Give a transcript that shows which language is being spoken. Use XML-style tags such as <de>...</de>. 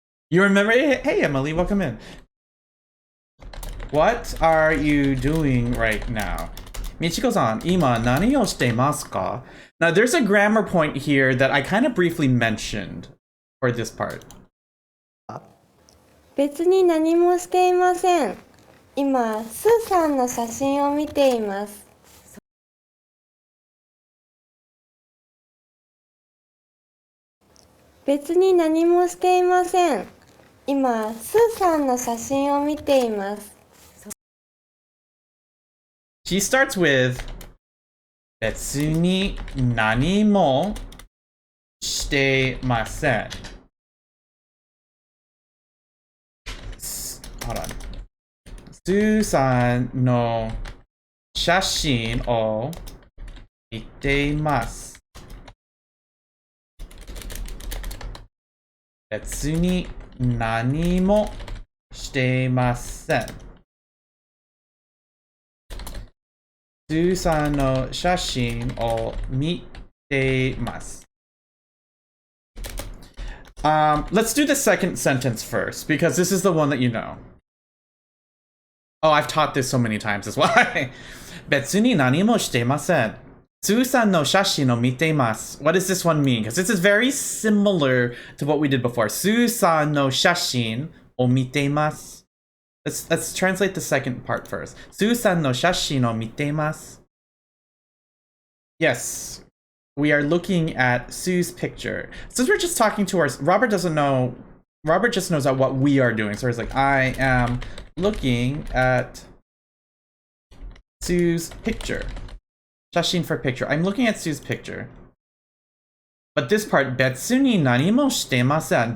<en>You remember? Hey, Emily, welcome in. What are you doing right now?</en> <ja>Michiko-san, ima nani o shitemasu ka?</ja> <en>Now, there's a grammar point here that I kind of briefly mentioned for this part.</en> <ja>別に何もしていません。今、スーさんの写真を見ています。別に何もしていません。今、スーさんの写真を見ています。</ja> <en>She starts with</en> <ja>別に何もしてません.</ja> <en>Hold on.</en> <ja>スーさんの写真を見ています. 別に何もしてません. スーさんの写真を見ています.</ja> <en>Let's do the second sentence first, because this is the one that you know. Oh, I've taught this so many times, that's why.</en> <ja>別に何もしてません. スーさんの写真を見ています.</ja> <en>What does this one mean? Because this is very similar to what we did before.</en> <ja>スーさんの写真を見ています.</ja> <en>Let's translate the second part first.</en> <ja>スーさんの写真を見ています.</ja> <en>Yes, we are looking at Sue's picture. Since we're just talking to our... Robert doesn't know... Robert just knows what we are doing. So he's like, I am looking at Sue's picture. 写真 for picture. I'm looking at Sue's picture. But this part,</en> <ja>別に何もしてません.</ja>